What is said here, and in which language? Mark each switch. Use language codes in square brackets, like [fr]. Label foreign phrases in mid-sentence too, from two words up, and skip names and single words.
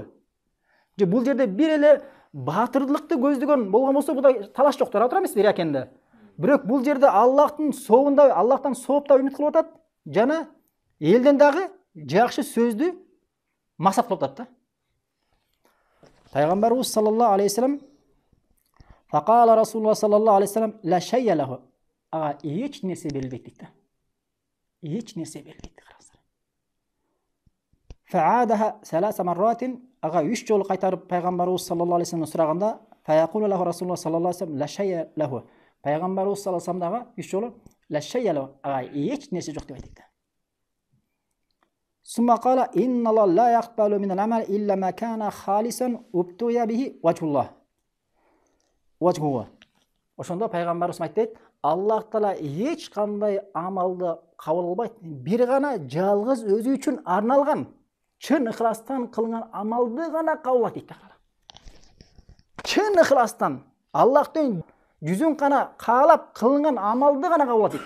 [ky] Же бул жерде бир эле батырлыкты көздөгөн болгон болсо буда талаш жок, тура турам эмеспи экенде. Бирок бул жерде Аллахтын сообунда, Аллахтан соопта үмүт кылып атат, жана элден дагы жакшы сөздү максат кылып атат да. [ar] Пайгамбарыбыз صلى الله عليه وسلم فقال رسول الله صلى الله عليه وسلم لا شيء له. [ky] Ага эч нерсе берилбейт дейт да. Эч нерсе берилбейт, караңыздар. [ar] فأعادها ثلاث مرات. [ky] Ага 3 жолу кайтарып пайгамбарыбыз [ar] صلى الله عليه وسلم [ky] сураганда, [ar] فيقول له رسول الله صلى الله عليه وسلم لا شيء له. [ky] Пайгамбарыбыз [ar] صلى الله عليه وسلم [ky] дагы 3 жолу [ar] لا شيء له. [ky] Ага эч нерсе жок деп айтты да. [ar] ثم قال إن الله لا يقبل من العمل إلا ما كان خالصا ابتغي به وجه الله. Ваджхуа. [ky] Ошондо пайгамбарыбыз айтты, Аллах Таала эч кандай амалды кабыл албайт. Бир гана жалгыз өзү үчүн арналган, чын ыхластан кылынган амалды гана кабыл алат дейт. Чын ыхластан Аллахтын жүзүн гана каалап кылынган амалды гана кабыл алат дейт.